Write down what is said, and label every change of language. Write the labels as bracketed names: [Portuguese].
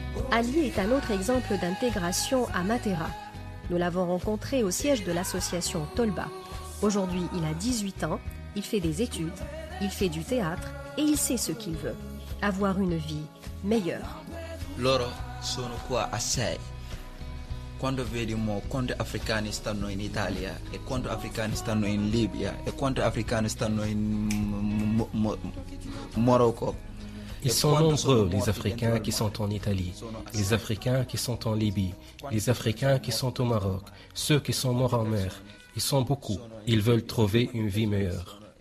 [French] Ali est un autre exemple d'intégration à Matera. Nous l'avons rencontré au siège de l'association Tolba. Aujourd'hui, il a 18 ans, il fait des études, il fait du théâtre et il sait ce qu'il veut, avoir une vie meilleure. [Italian] Loro sono qua a 6. Quando vediamo quanti africani stanno in Italia e quanti africani stanno in Libia e quanti africani stanno in Marocco. [French] Ils sont nombreux, les Africains qui sont en Italie, les Africains qui sont en Libye, les Africains qui sont au Maroc, ceux qui sont morts en mer. Ils sont beaucoup. Ils veulent trouver une vie meilleure.